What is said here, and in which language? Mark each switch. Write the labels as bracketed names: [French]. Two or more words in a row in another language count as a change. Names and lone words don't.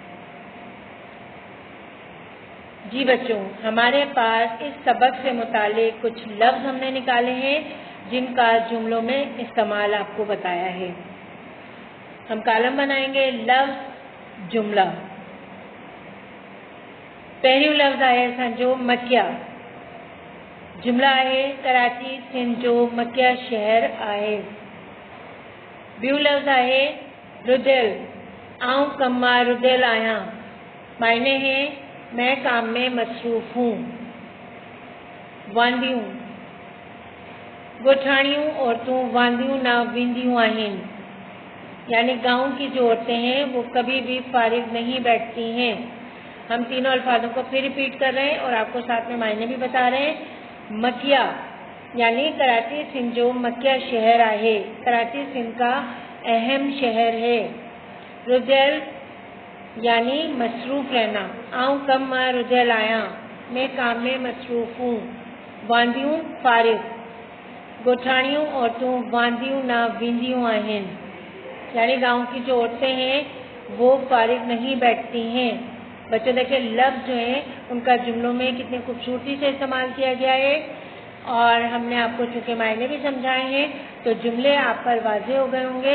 [Hindi] जी बच्चों, हमारे पास इस सबक से मुतालिक कुछ लफ्ज़ हमने निकाले हैं जिनका जुमलों में इस्तेमाल आपको बताया है। हम कॉलम बनाएंगे लफ्ज़ जुमला। [Sindhi] पहिरियों लफ्ज़ आहे असांजो मकिया। जुमला आहे कराची सिंध जो मकिया शहर आहे। ॿियो लफ्ज़ आहे रुधियल। आऊं कम मां रुधियल आहियां। [Hindi] मायने हैं मैं काम में मसरूफ़ हूँ। [Sindhi] वांदियूं। ॻोठाणियूं औरतों वांदियूं न वींदियूं आहिनि, [Hindi] यानी गांव की जो औरतें हैं वो कभी भी फारिग नहीं बैठती हैं। हम तीनों अल्फाजों को फिर रिपीट कर रहे हैं और आपको साथ में मायने भी बता रहे हैं। मकिया यानी [Sindhi] कराची सिंध जो मकिया शहर आहे, [Hindi] कराची सिंध का अहम शहर है। रुधियल यानी मसरूफ़ रहना। [Sindhi] आऊं कम मां रुधियल आहियां, [Hindi] मैं काम में मसरूफ़ हूँ। वांदियूं फारिग। [Sindhi] ॻोठाणियूं औरतों वांदियूं न वींदियूं आहिनि, [Hindi] यानी गांव की जो औरतें हैं वो फारिग नहीं बैठती हैं। बच्चों देखिए लफ्ज़ जो हैं उनका जुमलों में कितनी खूबसूरती से इस्तेमाल किया गया है और हमने आपको चूँकि मायने भी समझाए हैं तो जुमले आप पर वाज़ेह हो गए होंगे।